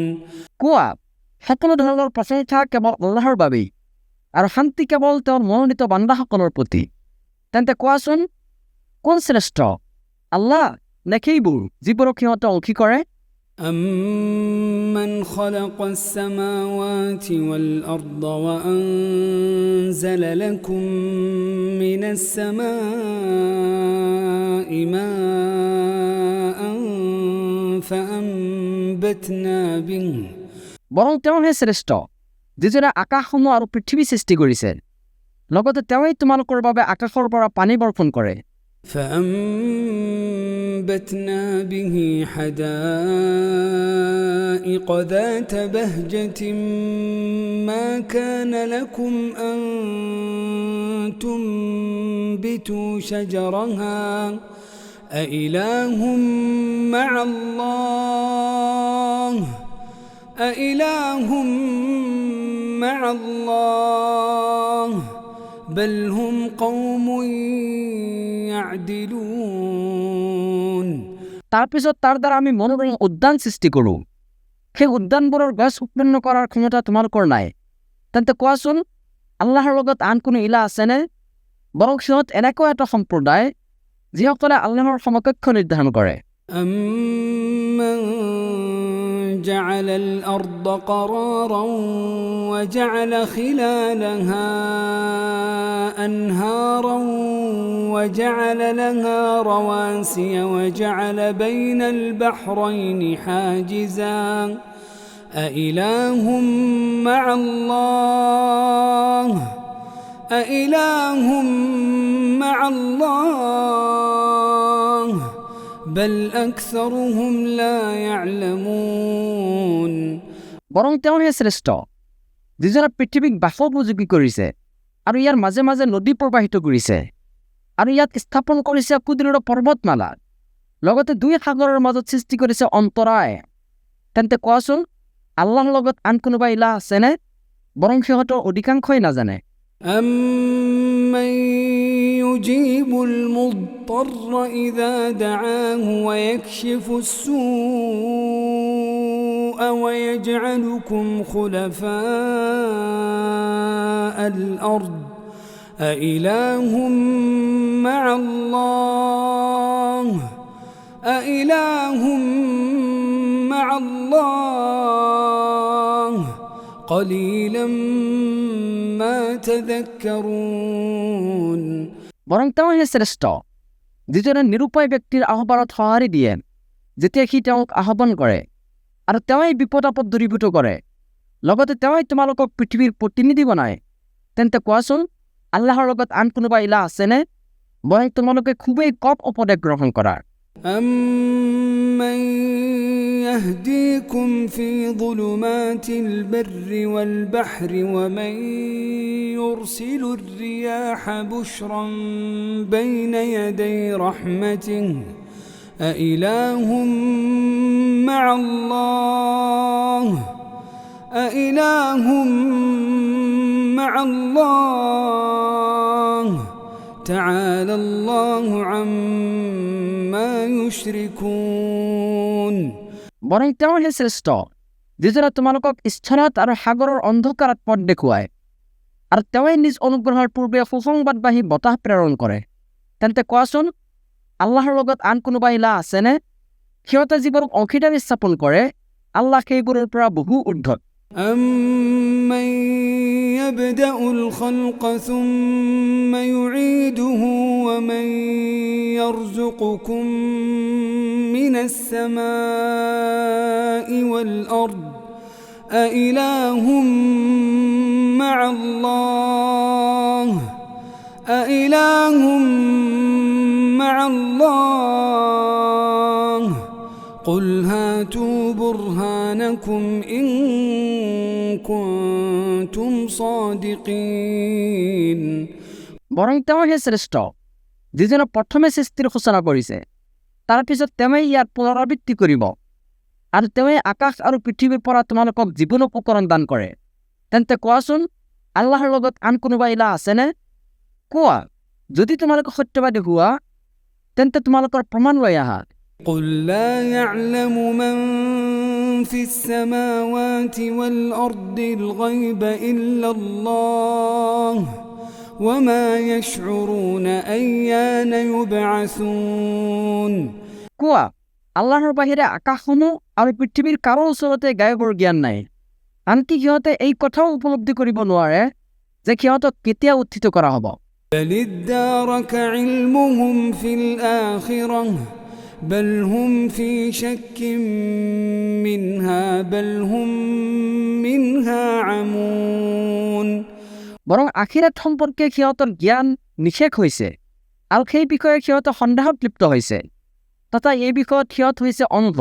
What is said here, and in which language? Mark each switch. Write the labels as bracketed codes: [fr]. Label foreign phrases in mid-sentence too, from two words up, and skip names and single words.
[as] কোৱা, সকলো ধৰণৰ প্ৰশংসা কেৱল আল্লাহৰ বাবেই আৰু শান্তি কেৱল তেওঁৰ মনোনীত বান্দাসকলৰ প্ৰতি। তেন্তে কোৱাচোন, কোন শ্ৰেষ্ঠ, আল্লাহ নে সেইবোৰ যিবোৰক সিহঁতে অংশী কৰে? [ar] أمن خلق السماوات والأرض وأنزل لكم من السماء ماء فأنبتنا به [as] বৰং তেওঁহে শ্ৰেষ্ঠ, যিজনে আকাশসমূহ আৰু পৃথিৱী সৃষ্টি কৰিছে, লগতে তেওঁই তোমালোকৰ বাবে আকাশৰ পৰা পানী বৰ্ষণ কৰে। [ar] فأنبتنا به حدائق ذات بهجة ما كان لكم أن تنبتوا شجرها أإله مع الله أإله مع الله بل هم قوم يعدلون [as] তাৰপিছত তাৰ দ্বাৰা আমি মনোৰম উদ্যান সৃষ্টি কৰোঁ। সেই উদ্যানবোৰৰ গছ উৎপন্ন কৰাৰ ক্ষমতা তোমালোকৰ নাই। তেন্তে কোৱাচোন, আল্লাহৰ লগত আন কোনো ইলা আছেনে? বৰং সিহঁত এনেকুৱা এটা সম্প্ৰদায় যিসকলে আল্লাহৰ সমকক্ষ নিৰ্ধাৰণ কৰে। [ar] أَمَّنْ جَعَلَ الْأَرْضَ قَرَارًا وَجَعَلَ خِلَالَهَا أَنْهَارًا وَجَعَلَ لَهَا رَوَاسِيَ وَجَعَلَ بَيْنَ الْبَحْرَيْنِ حَاجِزًا أَإِلَهٌ مَّعَ اللَّهِ أَإِلَهٌ مَّعَ اللَّهِ بل أكثرهم لا يعلمون [as] বৰং তেওঁহে শ্ৰেষ্ঠ, যিজনে পৃথিৱীক বাসোপযোগী কৰিছে আৰু ইয়াৰ মাজে মাজে নদী প্ৰবাহিত কৰিছে আৰু ইয়াত স্থাপন কৰিছে সুদৃঢ় পৰ্বতমালা, লগতে দুই সাগৰৰ মাজত সৃষ্টি কৰিছে অন্তৰায়। তেন্তে কোৱাচোন, আল্লাহৰ লগত আন কোনোবা ইলাহ আছেনে? বৰং সিহঁতৰ অধিকাংশই নাজানে। [ar] أَمَّن يُجِيبُ الْمُضْطَرَّ إِذَا دَعَاهُ وَيَكْشِفُ السُّوءَ وَيَجْعَلُكُمْ خُلَفَاءَ الْأَرْضِ أَإِلَهٌ مَّعَ اللَّهِ أَإِلَهٌ مَّعَ اللَّهِ قَلِيلًا مَا تَذَكَّرُونَ [as] বৰং তেওঁহে শ্ৰেষ্ঠ, যিজনে নিৰুপায় ব্যক্তিৰ আহ্বানত সঁহাৰি দিয়ে যেতিয়া সি তেওঁক আহ্বান কৰে, আৰু তেওঁই বিপদ আপদ দূৰীভূত কৰে, লগতে তেওঁই তোমালোকক পৃথিৱীৰ প্ৰতিনিধি বনায়। তেন্তে কোৱাচোন, আল্লাহৰ লগত আন কোনোবা ইলাহ আছেনে? বৰং তোমালোকে খুবেই কম উপদেশ গ্ৰহণ কৰা। [ar] أَمَّن يَهْدِيكُمْ فِي ظُلُمَاتِ الْبَرِّ وَالْبَحْرِ وَمَن يُرْسِلُ الرِّيَاحَ بُشْرًا بَيْنَ يَدَيْ رَحْمَتِهِ أَإِلَهٌ مَّعَ اللَّهِ أَإِلَهٌ مَّعَ اللَّهِ تعالى الله عما يشركون [as] বৰং তেওঁহে শ্ৰেষ্ঠ, যিজনে তোমালোকক স্থলত আৰু সাগৰৰ অন্ধকাৰত পথ দেখুৱায়, আৰু তেওঁই নিজ অনুগ্ৰহৰ পূৰ্বে সুসংবাদবাহী বতাহ প্ৰেৰণ কৰে। তেন্তে কোৱাচোন, আল্লাহৰ লগত আন কোনোবা ইলাহ আছেনে? সিহঁতে যিবোৰক অংশীদাৰী স্থাপন কৰে, আল্লাহ সেইবোৰৰ পৰা বহু ঊৰ্ধ্বত। [ar] أَمَّن يَبْدَأُ الْخَلْقَ ثُمَّ يُعِيدُهُ وَمَن يَرْزُقُكُم مِّنَ السَّمَاءِ وَالْأَرْضِ أَإِلَهٌ مَّعَ اللَّهِ أَإِلَهٌ مَّعَ اللَّهِ قُلْ هَاتُوا بُرْهَانَكُمْ إِن كُنتُمْ صَادِقِينَ [as] বৰং তেওঁহে শ্ৰেষ্ঠ, যিজনে প্ৰথমে সৃষ্টিৰ সূচনা কৰিছে, তাৰ পিছত তেওঁই ইয়াৰ পুনৰাবৃত্তি কৰিব, আৰু তেওঁই আকাশ আৰু পৃথিৱীৰ পৰা তোমালোকক জীৱন উপকৰণ দান কৰে। তেন্তে কোৱাচোন, আল্লাহৰ লগত আন কোনোবা ইলাহ আছেনে? কোৱা, যদি তোমালোকে সত্যবাদী হোৱা, তেন্তে তোমালোকৰ প্ৰমাণ লৈ আহা। [ar] قُل لَّا يَعْلَمُ مَن فِي السَّمَاوَاتِ وَالْأَرْضِ الْغَيْبَ إِلَّا اللَّهُ وَمَا يَشْعُرُونَ أَيَّانَ يُبْعَثُونَ [as] কোৱা, আল্লাহৰ বাহিৰে আকাশসমূহ আৰু পৃথিৱীৰ কাৰো ওচৰতে গায়বৰ জ্ঞান নাই। আনকি সিহঁতে এই কথাও উপলব্ধি কৰিব নোৱাৰে যে সিহঁতক কেতিয়া উত্থিত কৰা হ'ব। [ar] بَلِ ادَّارَكَ عِلْمُهُمْ فِي الْآخِرَةِ بَلْ هُمْ فِي شَكٍّ مِّنْهَا بَلْ هُمْ مِنْهَا عَمُونَ [as] বৰং আখিৰাত সম্পৰ্কে সিহঁতৰ জ্ঞান নিষেধ হৈছে, আৰু সেই বিষয়ে সিহঁতে সন্দেহত লিপ্ত হৈছে, তথা এই বিষয়ত সিহঁত হৈছে অন্ধ।